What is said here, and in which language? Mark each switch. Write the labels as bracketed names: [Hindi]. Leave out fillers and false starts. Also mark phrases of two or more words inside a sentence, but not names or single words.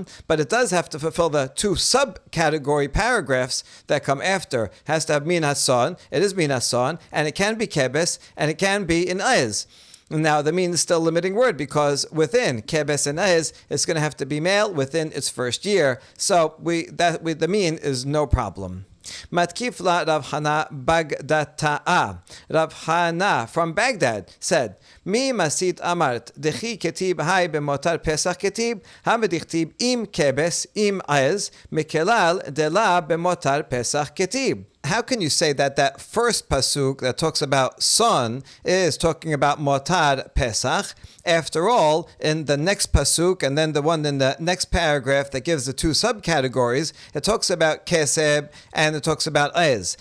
[English] But it does have to fulfill the two subcategory paragraphs that come after. It has to have [Hebrew] min hason. [English] It is [Hebrew] min hason, [English] and it can be kebes, and it can be in ez. Now, the min is still a limiting word because within kebes and ez, it's going to have to be male within its first year. So the min is no problem. [Aramaic] Matkif la Rav Hana Bagdata'a. [English] Rav Hana from Baghdad said, [Aramaic] Mi masit amart, dechi ketib hai b'motar pesach ketib, hamedichtib im kebes, im ez, mikelal de la b'motar pesach ketib. [English] How can you say that that first pasuk that talks about son is talking about [Hebrew] motar pesach? [English] After all, in the next pasuk and then the one in the next paragraph that gives the two subcategories, it talks about keseb and it talks about ez.